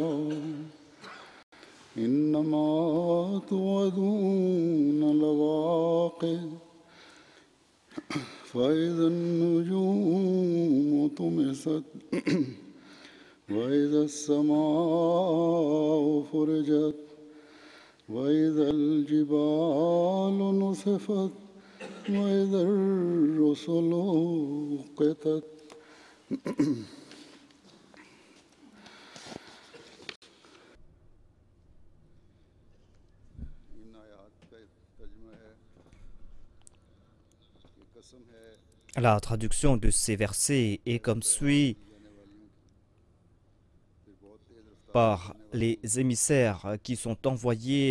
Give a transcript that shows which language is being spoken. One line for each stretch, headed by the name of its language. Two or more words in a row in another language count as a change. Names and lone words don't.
Arabic: إنما توعدون لواقع فإذا النجوم طمست وإذا السماء فرجت وإذا الجبال نسفت وإذا الرسل أقتت.
French: La traduction de ces versets est comme suit par les émissaires qui sont envoyés